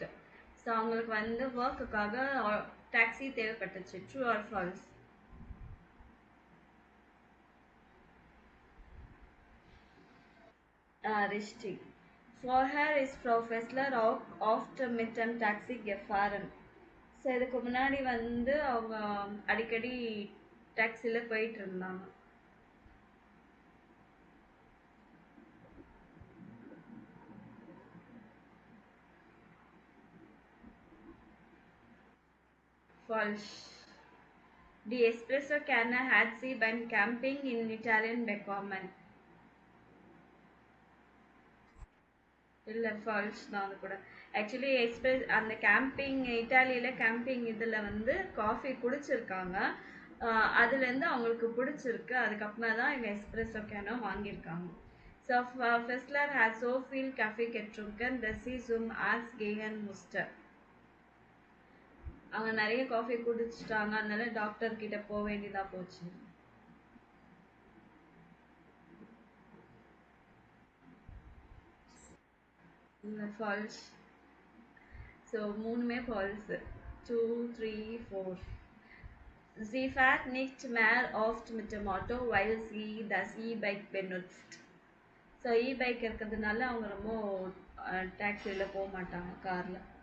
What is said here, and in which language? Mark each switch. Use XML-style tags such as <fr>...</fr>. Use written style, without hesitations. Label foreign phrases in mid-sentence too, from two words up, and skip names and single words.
<ta>ஸோ அவங்களுக்கு வந்து ஒர்க்குக்காக டாக்ஸி தேவைப்பட்டுச்சு.</ta> <en>true or false?</en> <de>Richtig. Vorher ist Frau Fessler auch oft mit dem Taxi gefahren.</de> <ta>ஸோ இதுக்கு முன்னாடி வந்து அவங்க அடிக்கடி டாக்ஸியில் போயிட்டு இருந்தாங்க.</ta> <de>Falsch. Die Espresso-Kanne hat sie beim Camping in Italien bekommen.</de> <ta>இல்லை ஃபால்ஸ் தான் அது கூட. ஆக்சுவலி அந்த கேம்பிங் இட்டாலியில் கேம்பிங் இதில் வந்து காஃபி குடிச்சிருக்காங்க. அதுலேருந்து அவங்களுக்கு பிடிச்சிருக்கு. அதுக்கப்புறமா தான் இவங்க எஸ்ப்ரெஸோ கேனோ வாங்கியிருக்காங்க.</ta> <en>So Fessler has</en> <de>so viel Kaffee getrunken, dass sie zum Arzt gehen musste.</de> <ta>அவங்க நிறைய காஃபி குடிச்சிட்டாங்க, அதனால டாக்டர் கிட்ட போக வேண்டியதா போச்சு. ஃபால்ஸ். ஸோ மூணுமே ஃபால்ஸ். 2, 3, 4.</ta> <de>Sie fährt nicht mehr oft mit dem Auto, weil sie das E-Bike benutzt.</de> <ta>ஸோ இ-பைக் இருக்கிறதுனால அவங்க ரொம்ப டாக்ஸியில் போக மாட்டாங்க, காரில்.</ta>